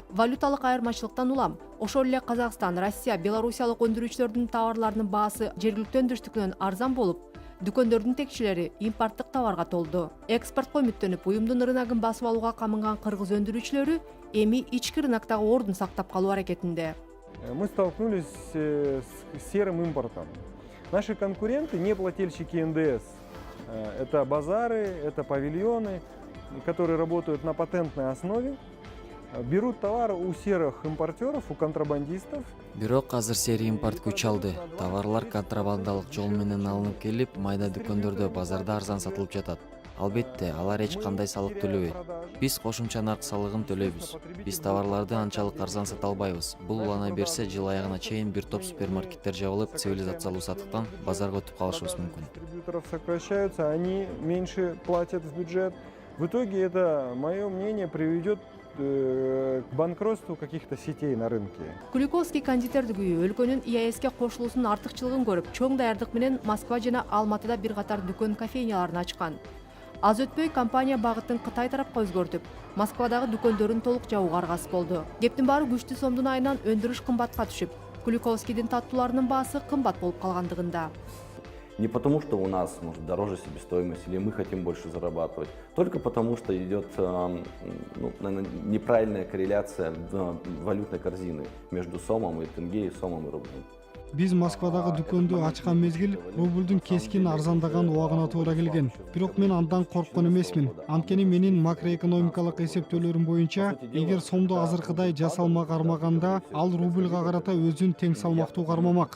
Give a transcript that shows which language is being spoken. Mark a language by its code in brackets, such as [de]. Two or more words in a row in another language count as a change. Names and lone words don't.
[ky] Валюталык айырмачылыктан улам, ошол эле Казакстан, Россия, Белоруссиялык өндүрүүчүлөрдүн товарларынын баасы жергиликтүү өндүрүштүкүнөн арзан болуп, дүкөндөрдүн текчелери импорттук товарга толду. Экспортко үмүттөнүп, уюмдун рыногун басып алууга камынган кыргыз өндүрүүчүлөрү эми ички рыноктогу ордун сактап калуу аракетинде. [ru] Мы столкнулись с серым импортом. Наши конкуренты не плательщики НДС. Это базары, это павильоны, которые работают на патентной основе. Берут товары у серых импортеров, у контрабандистов. [ky] Бирок азыр сери импорт күч алды. Товарлар контрабандалык жол менен алынып келип, майда дүкөндөрдө, базарда арзан сатылып жатат. Албетте, алар эч кандай салык төлөбөйт. Биз кошумча нарк салыгын төлөйбүз. Биз товарларды анчалык арзан сата албайбыз. Бул улана берсе, жыл аягына чейин бир топ супермаркеттер жабылып, цивилизациялуу сатыктан базарга өтүп калышыбыз мүмкүн. [ru] Дистрибьюторов сокращаются, они меньше платят в бюджет. В итоге это, мое мнение, приведет к банкротству каких-то сетей на рынке. [ky] Куликовский кондитердик үйү өлкөнүн ЕАЭске кошулуусунун артыкчылыгын көрүп, чоң даярдык менен Москва жана Алматыда бир катар дүкөн кофейняларын ачкан. Аз өтпөй компания багытын Кытай тарапка өзгөртүп, Москвадагы дүкөндөрүн толук жабууга аргасыз болду. Кептин баары күчтүү сомдун айынан өндүрүш кымбатка түшүп, Куликовскийдин таттууларынын баасы кымбат болуп калгандыгында. [ru] Не потому, что у нас может дороже себестоимость или мы хотим больше зарабатывать, только потому, что идет неправильная корреляция валютной корзины между сомом и тенге и сомом и рублем. [ky] Биз Москвадагы дүкөндү ачкан мезгил рублдун кескин арзандаган убагына туура келген. Бирок мен андан корккон эмесмин. Анткени менин макроэкономикалык эсептөөлөрүм боюнча, эгер сомду азыркыдай жасалма кармаганда, ал рублга карата өзүн тең салмактуу кармамак.